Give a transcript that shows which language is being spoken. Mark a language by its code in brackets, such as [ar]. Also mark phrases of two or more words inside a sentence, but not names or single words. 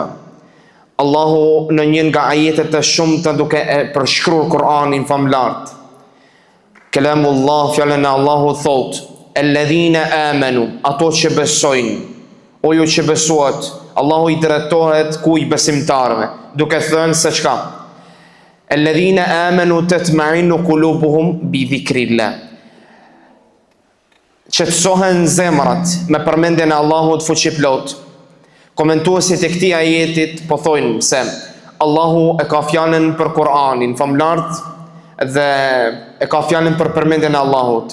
[sq] Allahu në një nga ajetet e shumta duke e përshkruar Kur'anin famlart, kelamullah, fjalën e Allahut thot: [ar] "الذين آمنوا", [sq] ato që besojnë, o ju që besuat. Allahu i drejtohet ku i besimtarëve, duke thënë se çka? [ar] الذين آمنوا تطمئن قلوبهم بذكر الله. [sq] Qetësohen zemrat me përmendjen e Allahut fuqiplot. Komentuesit e këtij ajetit po thonë se Allahu e ka fjalën për Kur'anin famlart dhe e ka fjalën për përmendjen e Allahut.